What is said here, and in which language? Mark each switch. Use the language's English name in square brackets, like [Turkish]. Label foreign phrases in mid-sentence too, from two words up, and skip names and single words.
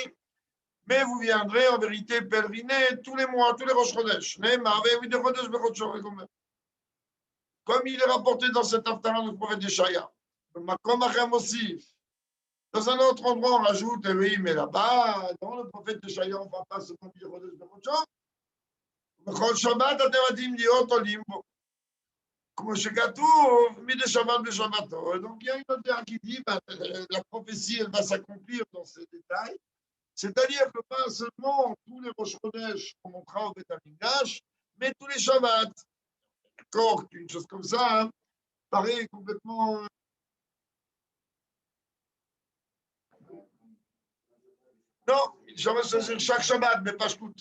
[French] Mais vous viendrez en vérité pèleriner tous les mois, tous les [Hebrew] ראש חודש. [French] Comme il est rapporté dans cet Haftarah du prophète Yeshaya. Dans un autre endroit, on rajoute, oui, mais là-bas, dans le prophète Yeshaya, on ne va pas se dire [Hebrew] חודש בחודש. בכל שבת אתם עתידים להיות עולים בו. כמו שכתוב, מדי שבת בשבתו. [French] Donc il y a une autre qui dit, la prophétie, elle va s'accomplir dans ces détails. C'est-à-dire que pas seulement tous les [Hebrew] ראש חודש [French] qu'on montrera au [Hebrew] בית המקדש, [French] mais tous les Shabbats. D'accord, une chose comme ça, hein, paraît complètement... Non, c'est chaque Shabbat, mais pas Shkout.